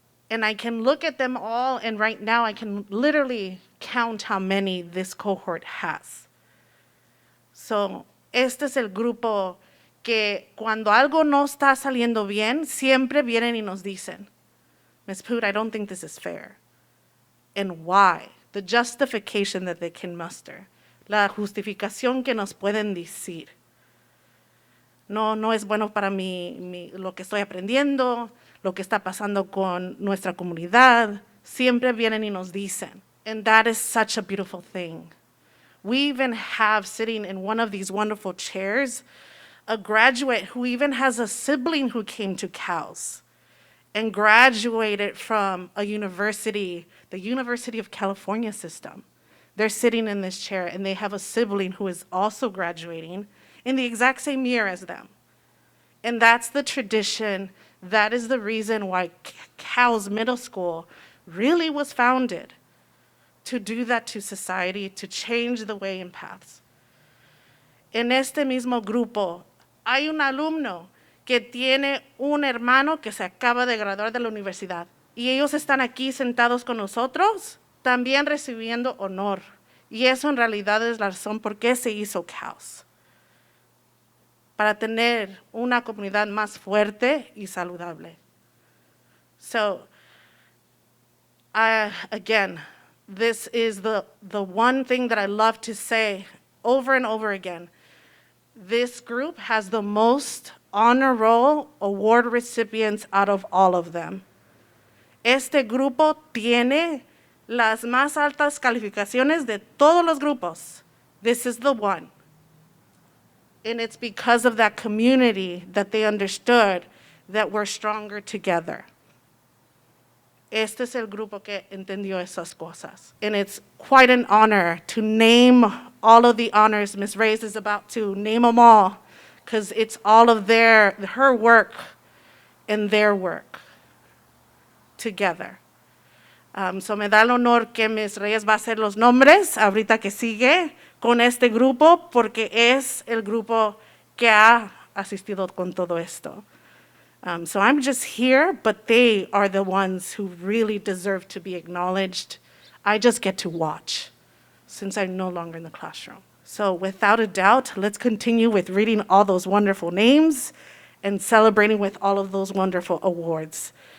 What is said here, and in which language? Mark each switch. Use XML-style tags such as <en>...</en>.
<en>And I can look at them all, and right now I can literally count how many this cohort has. So,</en> <es>este es el grupo que cuando algo no está saliendo bien, siempre vienen y nos dicen, Ms.</es> <en>Poot, I don't think this is fair. And why? The justification that they can muster.</en> <es>La justificación que nos pueden decir. No es bueno para mí lo que estoy aprendiendo, lo que está pasando con nuestra comunidad. Siempre vienen y nos dicen.</es> <en>And that is such a beautiful thing. We even have sitting in one of these wonderful chairs a graduate who even has a sibling who came to CALS and graduated from a university, the University of California system. They're sitting in this chair and they have a sibling who is also graduating in the exact same year as them. And that's the tradition. That is the reason why CALS Middle School really was founded, to do that to society, to change the way and paths.</en> <es>En este mismo grupo hay un alumno que tiene un hermano que se acaba de graduar de la universidad y ellos están aquí sentados con nosotros, también recibiendo honor. Y eso en realidad es la razón por qué se hizo CALS, para tener una comunidad más fuerte y saludable.</es> <en>So, again, this is the one thing that I love to say over and over again. This group has the most honor roll award recipients out of all of them.</en> <es>Este grupo tiene las más altas calificaciones de todos los grupos.</es> <en>This is the one. And it's because of that community that they understood that we're stronger together.</en> <es>Este es el grupo que entendió esas cosas.</es> <en>And it's quite an honor to name all of the honors. Ms. Reyes is about to name them all because it's all of her work and their work together. So</en> <es>me da el honor que Ms. Reyes va a hacer los nombres ahorita que sigue con este grupo porque es el grupo que ha asistido con todo esto.</es> <en>So I'm just here, but they are the ones who really deserve to be acknowledged. I just get to watch since I'm no longer in the classroom. So without a doubt, let's continue with reading all those wonderful names and celebrating with all of those wonderful awards.</en>